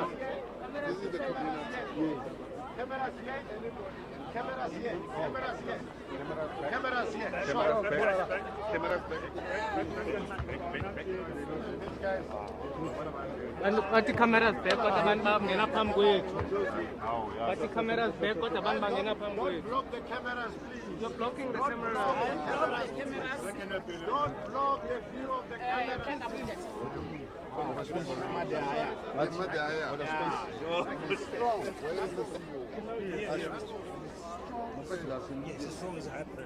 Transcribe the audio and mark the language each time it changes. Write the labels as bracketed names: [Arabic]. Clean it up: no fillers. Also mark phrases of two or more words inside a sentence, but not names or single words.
[English] This is the community. Cameras here. Cameras here. Cameras here. Cameras here. Cameras But the cameras back, but the man [Xhosa] bangena phambi kwethu. [English] But the cameras back, but the man [Xhosa] bangena phambi kwethu. [English] block the cameras, please. You're blocking the camera. Don't block the view of the cameras. Strong. Where is the CEO? Yes, as strong as high pressure.